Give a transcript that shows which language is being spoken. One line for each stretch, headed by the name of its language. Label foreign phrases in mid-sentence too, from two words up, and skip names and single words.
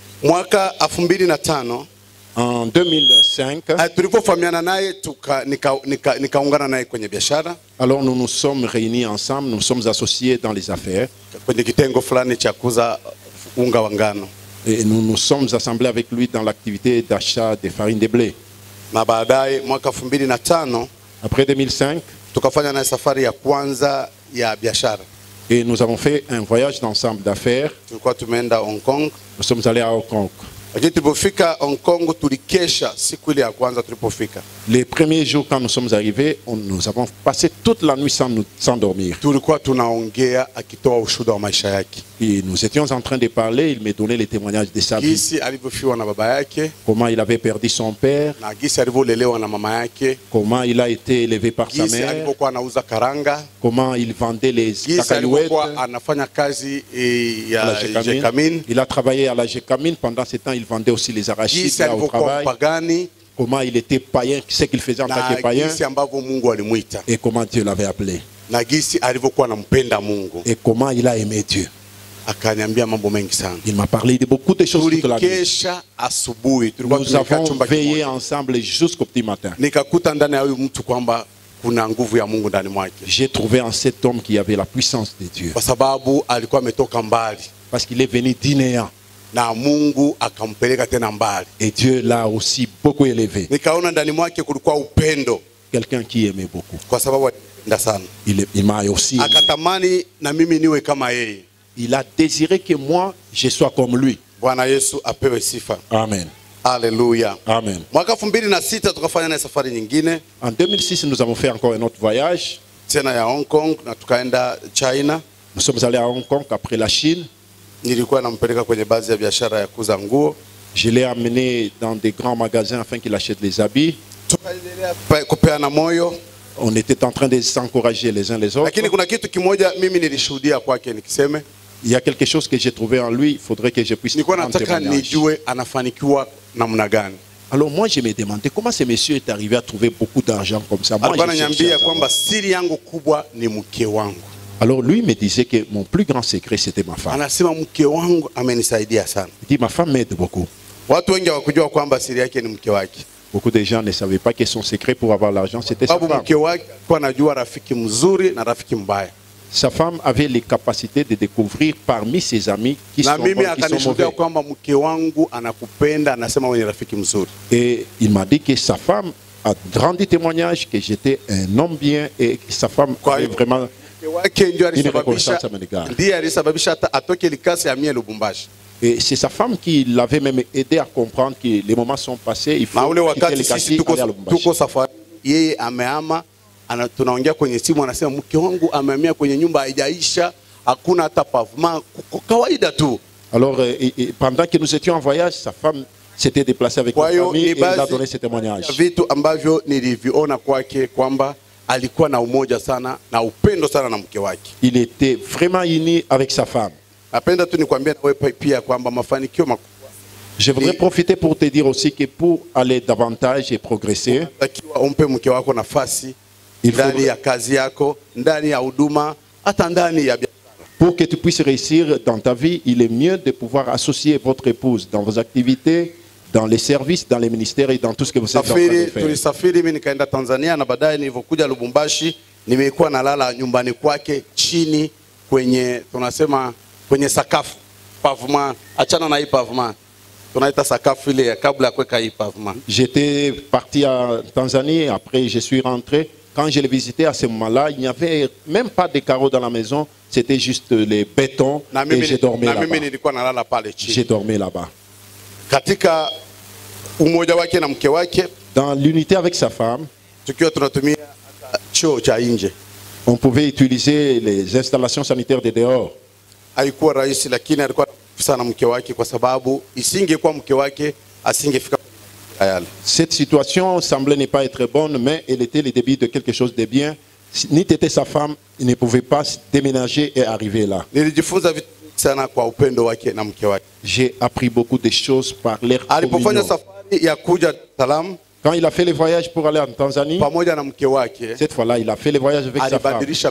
French: En 2005, alors nous nous sommes réunis ensemble, nous sommes associés dans les affaires. Et nous nous sommes assemblés avec lui dans l'activité d'achat des farines de blé.
Swahili: Na baadaye mwaka 2005
French: après 2005
Swahili: tukafanya na safari ya kwanza ya biashara.
French: Et nous avons fait un voyage d'ensemble d'affaires.
Swahili: Tulikuwa tumeenda Hong Kong.
French: Nous sommes allés à Hong Kong.
Swahili: Tulipofika Hong Kong tulikesha siku ile ya kwanza tulipofika.
French: Les premiers jours quand nous sommes arrivés, nous avons passé toute la nuit sans dormir.
Swahili: Tulikuwa tunaongea akitoa ushuhuda wa maisha yake.
French: Et nous étions en train de parler, il me donnait les témoignages de sa vie.
Swahili: Gisi alivyofiwa na baba yake.
French: Comment il avait perdu son père.
Swahili: Na gisi alivyolelewa na mama yake.
French: Comment il a été élevé par sa mère.
Swahili: Gisi alivyokuwa anauza karanga.
French: Comment il vendait les cacahuètes.
Swahili: Gisi alivyokuwa anafanya kazi ya Jekamine.
French: Il a travaillé à la Jekamine. Pendant ce temps, il vendait aussi les arachides
Swahili: Gisi
French: au travail.
Swahili: Pagani.
French: Comment il était païen, ce qu'il faisait en tant que païen. Et comment Dieu l'avait appelé. Et comment il a aimé Dieu. Il m'a parlé de beaucoup de choses toute la nuit. Nous avons veillé ensemble jusqu'au petit matin. J'ai trouvé en cet homme qui avait la puissance de Dieu. Parce qu'il est venu d'Inéa.
Swahili: Na Mungu akampeleka tena mbali.
French: Et Dieu l'a aussi beaucoup élevé.
Swahili: Nikaona ndani mwake kulikuwa upendo.
French: Quelqu'un qui aimait beaucoup.
Swahili: Kwa sababu alipenda sana.
French: Il m'a aussi aimé.
Swahili: Akatamani na mimi niwe kama yeye.
French: Il a désiré que moi je sois comme lui.
Swahili: Bwana Yesu apewe sifa. Amen. Alléluia. Amen. Mwaka 2006 tukafanya na safari nyingine.
French: En 2006 nous avons fait encore un autre voyage.
Swahili: Tena ya Hong Kong na tukaenda China.
French: Nous sommes allés à Hong Kong après la Chine.
Swahili: Nilikuwa nampeleka kwenye baadhi ya biashara ya kuuza nguo.
French: Je l'ai amené dans des grands magasins afin qu'il achète les habits.
Swahili: Kupeana moyo.
French: On était en train de s'encourager les uns les autres.
Swahili: Lakini kuna kitu kimoja mimi nilishuhudia kwake nikiseme.
French: Il y a quelque chose que j'ai trouvé en lui, il faudrait que je puisse
Swahili: nilikuwa nataka nijue anafanikiwa namna gani.
French: Alors moi je me demandais comment ce monsieur est arrivé à trouver beaucoup d'argent comme ça. Moi
Swahili: alikuwa ananiambia kwamba siri yangu kubwa ni mke wangu.
French: Alors lui me disait que mon plus grand secret c'était ma femme.
Swahili: Anasema mke wangu amenisaidia sana.
French: Il dit ma femme m'aide beaucoup.
Swahili: Watu wengi hawakujua kwamba siri yake ni mke wake.
French: Beaucoup de gens ne savaient pas que son secret pour avoir l'argent c'était sa femme.
Swahili: Mke wake alikuwa anajua rafiki mzuri na rafiki mbaya.
French: Sa femme avait les capacités de découvrir parmi ses amis qui sont bons, qui sont mauvais.
Swahili: Kwamba mke wangu anakupenda, anasema wewe ni rafiki mzuri.
French: Et il m'a dit que sa femme a rendu témoignage que j'étais un homme bien et que sa femme avait vraiment et c'est sa femme qui l'avait même aidé à comprendre que les moments sont passés, il faut quitter les quartiers et aller à Lubumbashi.
Swahili: Tunaongea kwenye simu anasema mke wangu amehamia kwenye nyumba haijaisha, hakuna hata pavement, kawaida tu.
French: Alors pendant que nous étions en voyage, sa femme s'était déplacée avec sa famille et il a donné ce témoignage.
Swahili: Vitu ambavyo niliviona kwake kwamba alikuwa na umoja sana na upendo sana na mke wake.
French: Il était vraiment uni avec sa femme.
Swahili: Napenda tu nikwambie wewe pia kwamba mafanikio makubwa.
French: Je voudrais profiter pour te dire aussi que pour aller davantage et progresser,
Swahili: umpe mke wako nafasi ndani ya kazi yako, ndani ya huduma, hata ndani ya biashara.
French: Pour que tu puisses réussir dans ta vie, il est mieux de pouvoir associer votre épouse dans vos activités, dans les services, dans les ministères et dans tout ce que vous êtes en train de faire.
Swahili: Tulisafiri mimi nikaenda Tanzania na baadaye nilipokuja Lubumbashi nimekuwa nalala nyumbani kwake chini kwenye tunasema kwenye sakafu pavement, achana na hii pavement. Tunaita sakafu ile kabla ya kuweka hii pavement.
French: J'étais parti à Tanzanie, après je suis rentré. Quand je l'ai visité à ce moment-là, il n'y avait même pas de carreaux dans la maison, c'était juste les bétons et j'ai dormi là-bas. J'ai dormi là-bas.
Swahili: Katika umoja wake na mke wake,
French: dans l'unité avec sa femme,
Swahili: tukiwa tunatumia choo cha nje,
French: on pouvait utiliser les installations sanitaires de dehors.
Swahili: Haikuwa rahisi, lakini alikuwa sana mke wake kwa sababu isingekuwa mke wake asingefika.
French: Cette situation semblait ne pas être bonne, mais elle était le début de quelque chose de bien. Ni était sa femme, il ne pouvait pas déménager et arriver là. J'ai appris beaucoup de choses par l'air communion. Quand il a fait le voyage pour aller en Tanzanie, cette fois-là, il a fait le voyage avec sa femme.